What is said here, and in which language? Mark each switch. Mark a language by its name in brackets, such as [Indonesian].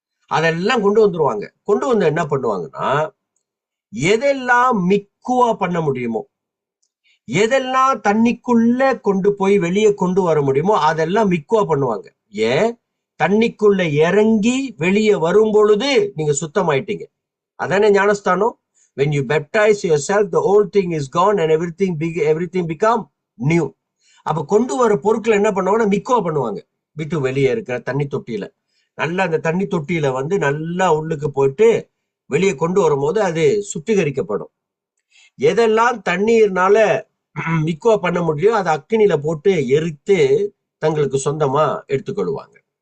[Tamil] அதெல்லாம் கொண்டு வந்துருவாங்க. கொண்டு வந்து என்ன பண்ணுவாங்கன்னா, எதெல்லாம் மிக்குவா பண்ண முடியுமோ, எதெல்லாம் தண்ணிக்குள்ள கொண்டு போய் வெளியே கொண்டு வர முடியுமோ அதெல்லாம் மிக்குவா பண்ணுவாங்க. ஏன்? தண்ணிக்குள்ள இறங்கி வெளியே வரும் பொழுது நீங்க சுத்தமாயிட்டீங்க. அதானே ஞானஸ்தானம். [English] when you baptize yourself, the old thing is gone and everything become new. [Tamil] அப்ப கொண்டு வர பொருட்களை என்ன பண்ணுவாங்கன்னா மிக்குவா பண்ணுவாங்க. வீட்டு வெளியே இருக்கிற தண்ணி தொட்டியில நல்லா, அந்த தண்ணி தொட்டியில வந்து நல்லா உள்ளுக்கு போயிட்டு வெளியே கொண்டு வரும்போது அது சுத்திகரிக்கப்படும். எதெல்லாம் தண்ணீர்னால மிக்குவா பண்ண முடியும் அதை அக்கினியில போட்டு எரித்து தங்களுக்கு சொந்தமா எடுத்துக்கொள்வாங்க.